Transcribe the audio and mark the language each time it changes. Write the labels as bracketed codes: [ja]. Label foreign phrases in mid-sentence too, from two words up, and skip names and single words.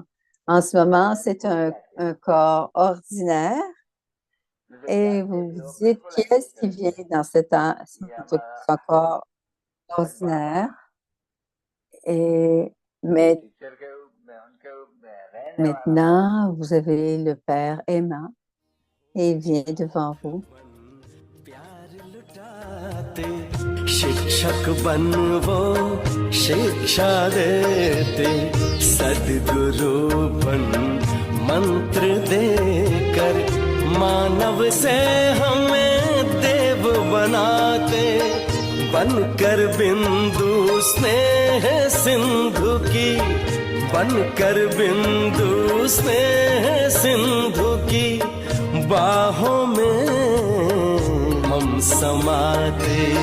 [fr] En ce moment, c'est un corps ordinaire et vous vous dites, qui est-ce qui vient dans ce corps ordinaire? Et mais, maintenant, vous avez le Père aimant et il vient devant vous. [hi] शिक्षक बन वो शिक्षा देते सद्गुरु बन मंत्र देकर मानव से हमें देव बनाते बनकर बिंदु स्नेह सिंधु की बनकर बिंदु स्नेह सिंधु की बाहों में हम समाते